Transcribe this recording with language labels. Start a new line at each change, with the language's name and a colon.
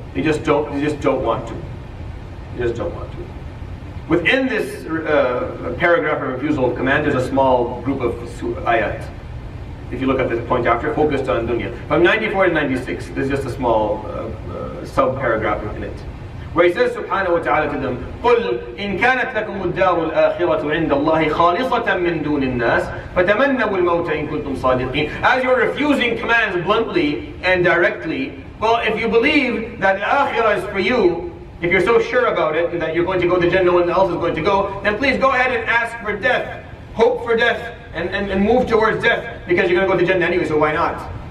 English: They just don't want to. They just don't want to. Within this paragraph of refusal of command, there's a small group of ayat. If you look at this point after, focused on dunya. From 94 to 96, there's just a small sub-paragraph within it. Where he says subhanahu wa ta'ala to them,
Arabic: قُلْ إِن كَانَتْ لَكُمُ الدَّارُ الْآخِرَةُ عِنْدَ اللَّهِ خَالِصَةً مِّن دُونِ النَّاسِ فَتَمَنَّوُا الْمَوْتَ إِن كُنتُمْ صَادِقِينَ.
English: As you're refusing commands bluntly and directly, well, if you believe that the akhirah is for you, if you're so sure about it, and that you're going to go to Jannah, no one else is going to go, then please go ahead and ask for death. Hope for death, and move towards death, because you're going to go to Jannah anyway, so why not?